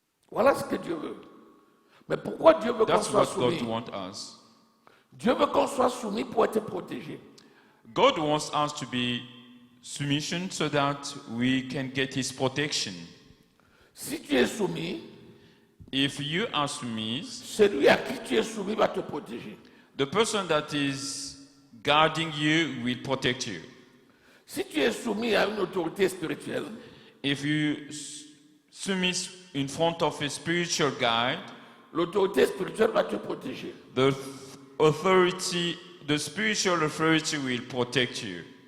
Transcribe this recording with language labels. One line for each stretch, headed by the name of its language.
French: Voilà ce que Dieu veut. Mais pourquoi Dieu veut qu'on
English: That's
French: soit
English: what God
French: soumis?
English: wants us.
French: Dieu veut qu'on soit soumis pour être protégé.
English: God wants us to be submission so that we can get His protection.
French: Si tu es soumis,
English: If you are submissive,
French: celui à qui tu es soumis va te protéger.
English: the person that is guarding you will protect you.
French: Si tu es soumis à une autorité spirituelle,
English: If you submit in front of a spiritual guide,
French: l'autorité spirituelle va te protéger.
English: the authority, the spiritual authority will protect you.